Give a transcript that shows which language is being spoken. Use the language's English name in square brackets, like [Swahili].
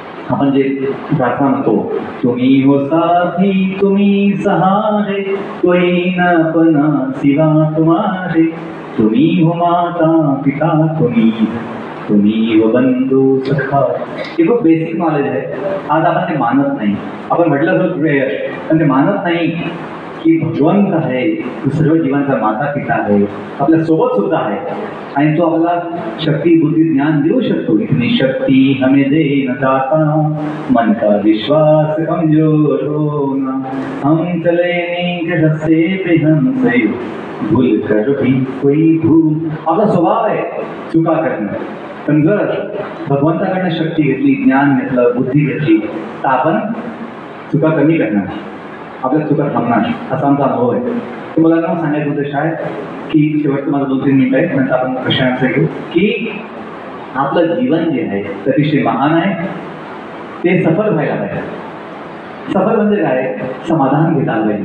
[Marathi] आपण जे प्रार्थना म्हणतो, [Hindi] तुम्ही हो साथी तुम्ही सहारे, कोई न अपना सिवा तुम्हारे, तुम्ही हो माता पिता तुम्ही हो बंधू सखा. [Marathi] हे खूप बेसिक नॉलेज आहे. आज आपण ते मानत नाही. आपण म्हटलं तर प्रेयर, पण ते मानत नाही की भगवंत आहे, तो सर्व जीवांचा माता पिता आहे, आपल्या सोबत सुद्धा आहे, आणि तो आपल्याला शक्ती बुद्धी ज्ञान देऊ शकतो. [Hindi] इतनी शक्ती हमें दे न दाता, मन का विश्वास कमजोर होना, हम चले नीचे रस्ते पे हमसे भूल कर भी कोई भूल. [Marathi] आपला स्वभाव आहे चुका करणं. पण जर भगवंताकडनं शक्ती घेतली, ज्ञान घेतलं, बुद्धी घेतली, तर आपण चुका कमी करणार, आपल्या चुका थांबणार. असा आमचा अनुभव आहे. तुम्हाला नाव सांगायचं उद्देश आहे की शेवटचं माझं 2-3 मिनिटं आहे, नंतर आपण प्रश्न घेऊ की आपलं जीवन जे आहे ते अतिशय महान आहे, ते सफल व्हायला पाहिजे. सफल म्हणजे काय? समाधान घेता आलं पाहिजे.